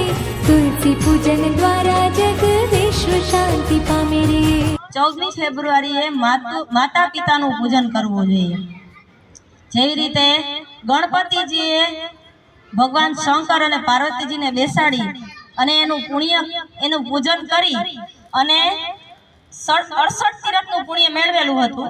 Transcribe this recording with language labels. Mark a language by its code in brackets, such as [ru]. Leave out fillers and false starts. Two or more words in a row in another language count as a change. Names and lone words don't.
[gu] તુલસી પૂજન દ્વારા જગ વિશ્વ શાંતિ પામે રે। 14મી ફેબ્રુઆરીએ માતા પિતાનું પૂજન કરવું જોઈએ। જેવી રીતે ગણપતિજીએ ભગવાન શંકર અને પાર્વતીજીને બેસાડી અને એનું પૂજન કરી અને 68 તીરથનું પુણ્ય મેળવેલું હતું।